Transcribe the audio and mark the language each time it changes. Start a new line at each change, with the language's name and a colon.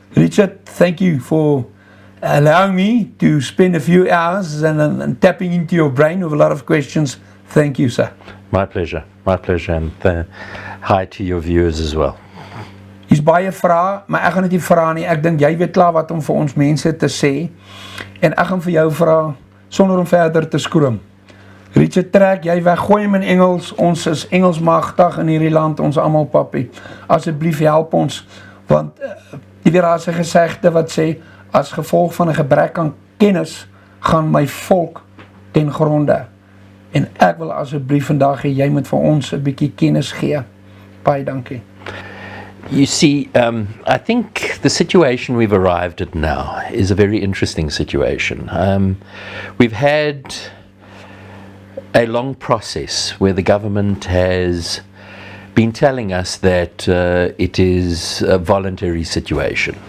English: Richard, thank you for allowing me to spend a few hours and tapping into your brain with a lot of questions. Thank you, sir. My pleasure, and hi to your viewers as well.
Afrikaans: Hier's baie vrae, maar ek gaan dit nie vra nie. Ek dink jy weet klaar wat om vir ons mense te sê. En ek gaan vir jou vra sonder om verder te skroom. Richard, trek jy weg, gooi hom in Engels. Ons is Engels magtig in hierdie land, ons almal papi. Asseblief help ons, want jy weet daar is 'n gesegde wat sê, as gevolg van 'n gebrek aan kennis, gaan my volk ten gronde. En ek wil asseblief vandag hê, jy moet vir ons 'n bietjie kennis gee. Baie dankie.
English: You see, I think the situation we've arrived at now is a very interesting situation. We've had a long process where the government has been telling us that it is a voluntary situation.